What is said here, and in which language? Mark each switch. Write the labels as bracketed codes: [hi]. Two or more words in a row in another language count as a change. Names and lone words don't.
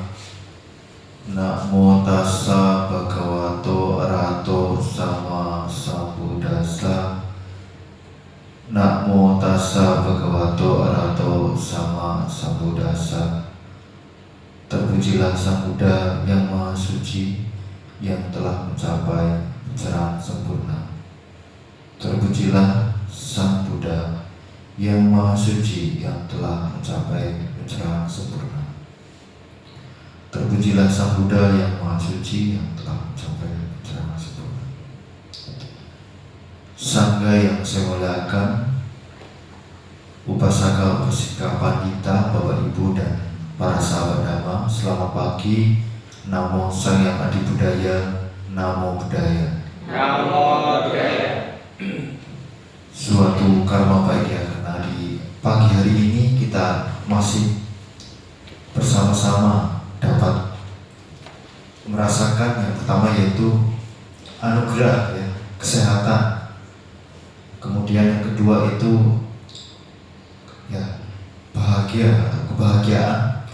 [pi] Namo tassa bhagavato arahato sama sambuddhassa. Namo tassa bhagavato arahato sama sambuddhassa. [id] Terpujilah Sang Buddha yang Maha Suci, yang telah mencapai pencerahan sempurna. Terpujilah Sang Buddha yang Maha Suci, yang telah mencapai pencerahan sempurna. Terpujilah Sang Buddha yang Maha Suci, yang telah mencapai pencerahan sempurna. Sangga yang saya muliakan, upasaka upasika pandita, Bapak Ibu dan para sahabat Dhamma, selamat pagi. [pi] Namo Sang Hyang Adi Budaya, Namo Buddhaya. Namo Buddhaya. [id] Suatu karma baik ya, karena di pagi hari ini kita masih bersama-sama dapat merasakan yang pertama yaitu anugerah ya, kesehatan. Kemudian yang kedua itu ya bahagia atau kebahagiaan.